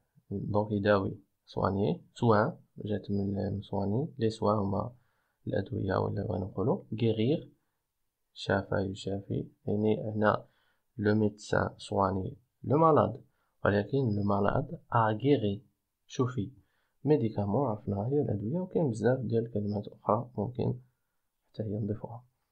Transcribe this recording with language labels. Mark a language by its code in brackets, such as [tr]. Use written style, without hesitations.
[ar] دونك يداوي soigner soin جات من soigner. les soins هما الأدوية ولا بغينا نقولو guérir شافى يشافي. [fr] يعني هنا le médecin soigne le malade ولكن le malade a guéri شوفي. [ar] médicament عرفناها هي الأدوية، وكاين بزاف ديال الكلمات أخرى ممكن حتى هي نضيفوها.